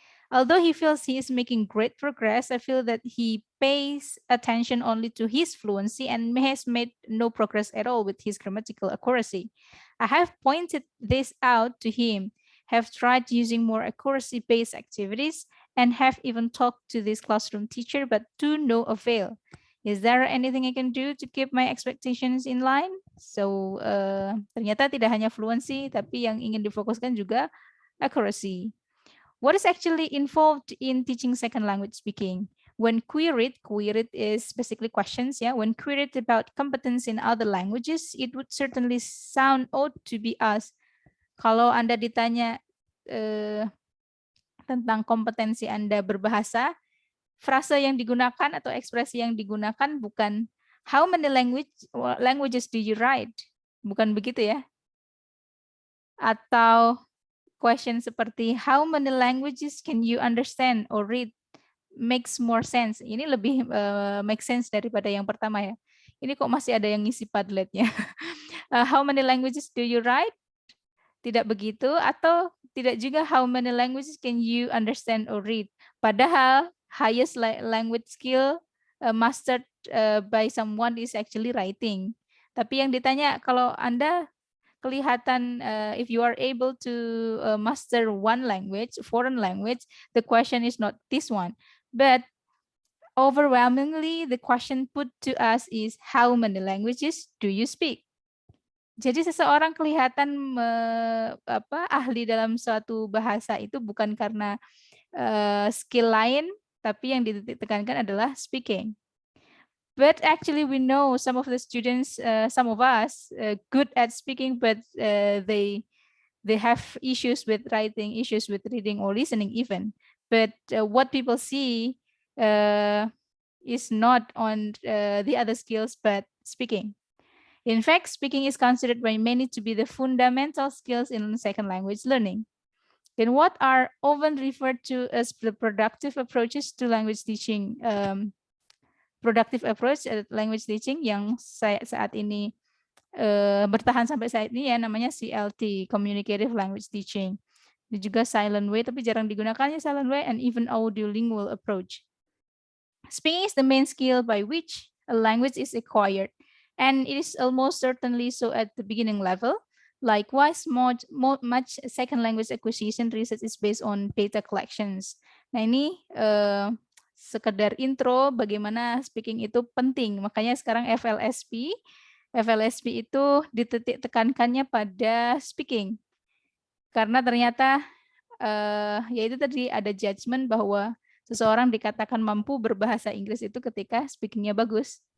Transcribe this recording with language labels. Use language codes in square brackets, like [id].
[en] Although he feels he is making great progress, I feel that he pays attention only to his fluency and has made no progress at all with his grammatical accuracy. I have pointed this out to him, have tried using more accuracy-based activities, and have even talked to this classroom teacher, but to no avail. Is there anything I can do to keep my expectations in line? [id] So, ternyata tidak hanya fluency, tapi yang ingin difokuskan juga accuracy. [en] What is actually involved in teaching second language speaking? When queried is basically questions, yeah. When queried about competence in other languages, it would certainly sound odd to be asked. [id] Kalau Anda ditanya tentang kompetensi Anda berbahasa, frase yang digunakan atau ekspresi yang digunakan bukan [en] how many languages do you write? [id] Bukan begitu ya. Atau [en] question seperti how many languages can you understand or read makes more sense. [id] Ini lebih make sense daripada yang pertama ya. Ini kok masih ada yang ngisi Padletnya. [en] How many languages do you write? [id] Tidak begitu, atau tidak juga [en] how many languages can you understand or read. Padahal highest language skill mastered by someone is actually writing. [id] Tapi yang ditanya kalau Anda kelihatan [en] if you are able to master one language, foreign language, the question is not this one. But overwhelmingly, the question put to us is how many languages do you speak? [id] Jadi seseorang kelihatan ahli dalam suatu bahasa itu bukan karena skill lain, tapi yang ditekankan adalah speaking. [en] But actually, we know some of the students, some of us, good at speaking, but they They have issues with writing, issues with reading or listening even. But what people see is not on the other skills, but speaking. In fact, speaking is considered by many to be the fundamental skills in second language learning. Then what are often referred to as the productive approaches to language teaching? Productive approach language teaching [id] yang saat ini bertahan sampai saat ini ya, namanya CLT, Communicative Language Teaching. Dan juga silent way, tapi jarang digunakannya silent way, [en] and even audiolingual approach. Speaking is the main skill by which a language is acquired, and it is almost certainly so at the beginning level. Likewise, much second language acquisition research is based on data collections. [id] Nah ini sekedar intro bagaimana speaking itu penting. Makanya sekarang FLSP itu dititik tekankannya pada speaking. Karena ternyata ya itu tadi ada judgement bahwa seseorang dikatakan mampu berbahasa Inggris itu ketika speakingnya bagus.